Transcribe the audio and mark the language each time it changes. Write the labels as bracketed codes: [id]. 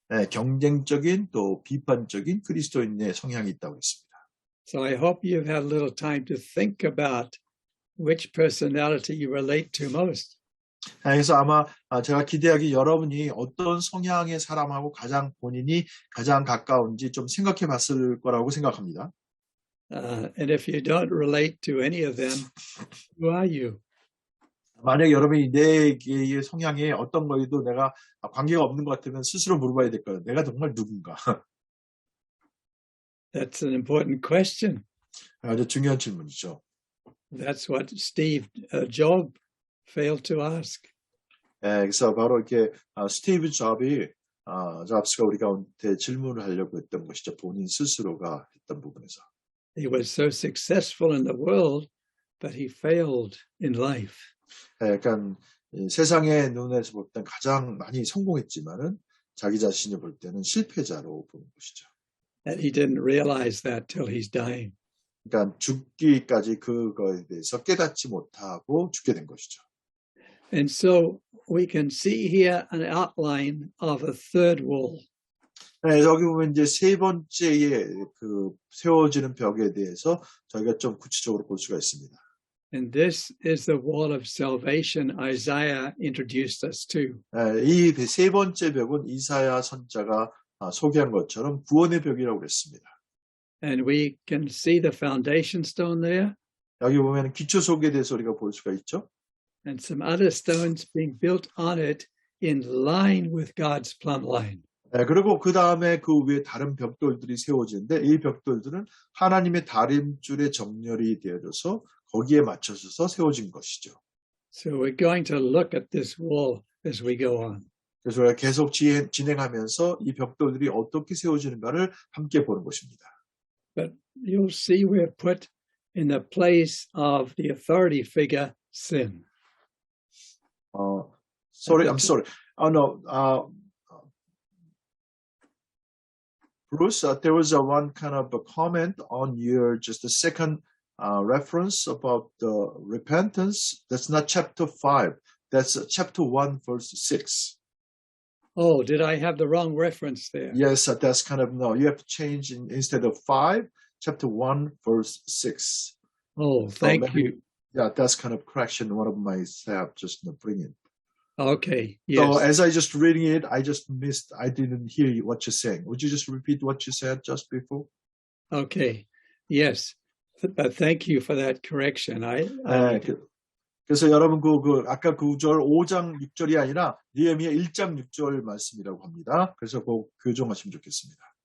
[ko] 경쟁적인 또 비판적인 그리스도인의 성향이 있다고 했습니다. [en] So I hope you've had a little time to think about which personality you relate to most. [ko] 그래서 아마 제가 기대하기 여러분이 어떤 성향의 사람하고 본인이 가장 가까운지 좀 생각해 봤을 거라고 생각합니다. [en] And if you don't relate to any of them, who are you? [ko] 만약 여러분이 내 개의 성향에 어떤 거에도 내가 관계가 없는 것 같으면 스스로 물어봐야 될 거예요. 내가 정말 누군가? [en] That's an important question. [ko] 아주 중요한 질문이죠. [en] That's what Job failed to ask. [ko] 그래서 바로 이렇게 스티브 잡스가 우리 가운데 질문을 하려고 했던 것이죠. 본인 스스로가 했던 부분에서. [en] He was so successful in the world, but he failed in life. [ko] 약간 세상의 눈에서 볼 땐 가장 많이 성공했지만은 자기 자신이 볼 때는 실패자로 보는 것이죠. [en] And he didn't realize that till he's dying. [ko] 그러니까 죽기까지 그거에 대해서 깨닫지 못하고 죽게 된 것이죠. [en] And so we can see here an outline of a third wall. [ko] 네, 여기 보면 이제 세 번째의 그 세워지는 벽에 대해서 저희가 좀 구체적으로 볼 수가 있습니다. [en] And this is the wall of salvation Isaiah introduced us to. [ko] 이 세 번째 벽은 이사야 선자가 소개한 것처럼 구원의 벽이라고 그랬습니다. [en] And we can see the foundation stone there [ko] 여기 보면 기초 속에 대해서 우리가 볼 수가 있죠. [en] and some other stones being built on it in line with God's plumb line. [ko] 그리고 그 다음에 그 위에 다른 벽돌들이 세워지는데 이 벽돌들은 하나님의 다림줄에 정렬이 되어져서 거기에 맞춰져서 세워진 것이죠. [en] So we're going to look at this wall as we go on. [ko] 그래서 우리가 계속 진행하면서 이 벽돌들이 어떻게 세워지는가를 함께 보는 것입니다. [en] But you'll see we're put in the place of the authority figure, sin. Sorry, I'm sorry. No. Bruce, there was one kind of a comment on your just the second reference about the repentance. That's not chapter 5. That's chapter 1, verse 6. Oh, did I have the wrong reference there? Yes, that's kind of, no, you have to change instead of 5, chapter 1, verse 6. Oh, thank you. Yeah, that's kind of correction one of my staff just bring in. Okay, yes. So as I just reading it, I didn't hear what you're saying. Would you just repeat what you said just before? Okay, yes. But thank you for that correction. [ko] 그래서 여러분 아까 그 구절 5장 6절이 아니라 느헤미야 1장 6절 말씀이라고 합니다. 그래서 꼭 교정하시면 좋겠습니다.